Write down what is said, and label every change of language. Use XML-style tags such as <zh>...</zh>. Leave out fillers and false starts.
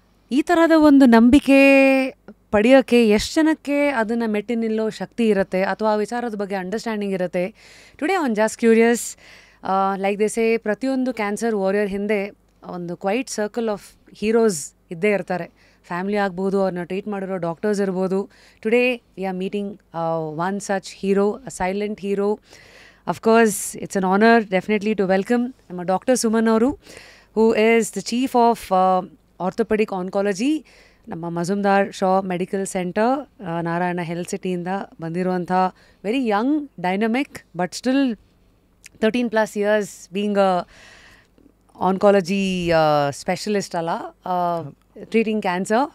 <kn>ಈ ಥರದ ಒಂದು ನಂಬಿಕೆ ಪಡೆಯೋಕ್ಕೆ ಎಷ್ಟು ಜನಕ್ಕೆ ಅದನ್ನು ಮೆಟ್ಟಿ ನಿಲ್ಲೋ ಶಕ್ತಿ ಇರುತ್ತೆ ಅಥವಾ ಆ ವಿಚಾರದ ಬಗ್ಗೆ ಅಂಡರ್ಸ್ಟ್ಯಾಂಡಿಂಗ್ ಇರುತ್ತೆ?</kn> <en>today on just curious, like they say,</en> <kn>ಪ್ರತಿಯೊಂದು ಕ್ಯಾನ್ಸರ್ ವಾರಿಯರ್ ಹಿಂದೆ ಒಂದು ಕ್ವೈಟ್ ಸರ್ಕಲ್ ಆಫ್ ಹೀರೋಸ್ ಇದ್ದೇ ಇರ್ತಾರೆ. ಫ್ಯಾಮಿಲಿ ಆಗ್ಬೋದು, ಅವ್ರನ್ನ ಟ್ರೀಟ್ ಮಾಡಿರೋ ಡಾಕ್ಟರ್ಸ್ ಇರ್ಬೋದು.</kn> <en>Today we are meeting one such hero, a silent hero. Of course, it's an honor definitely to welcome Dr.</en> <kn>Suman Auru,</kn> <en>who is the Chief of Orthopedic Oncology,</en> <kn>ನಮ್ಮ Majumdar Shah medical centre, Narayana health ಸಿಟಿಯಿಂದ ಬಂದಿರುವಂಥ very Young, dynamic,</kn> <en>but still 13+ years being a oncology specialist</en> <kn>ಅಲ್ಲ,</kn> <en>Treating cancer.</en>